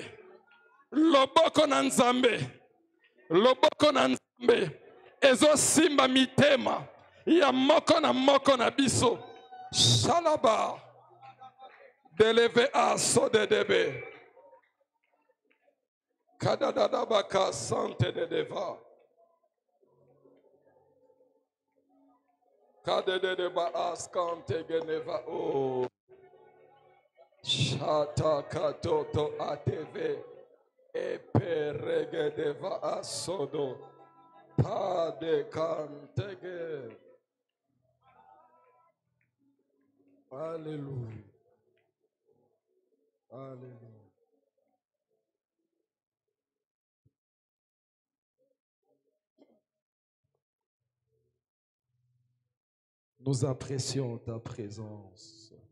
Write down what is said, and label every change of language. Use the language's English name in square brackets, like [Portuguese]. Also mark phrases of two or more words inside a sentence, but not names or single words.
[Lingala] Loboko na nzambe. Loboko na nzambe. Ezo simba mitema. Ya moko na biso. Shalaba. Deleve aso de debe. Kadadadabaka sante de deva. Kadedeba askante geneva o. Shata katoto ateve. Eperegedeva asodo. Pade kantege. [French] Alléluia. Alléluia. Nous apprécions ta présence.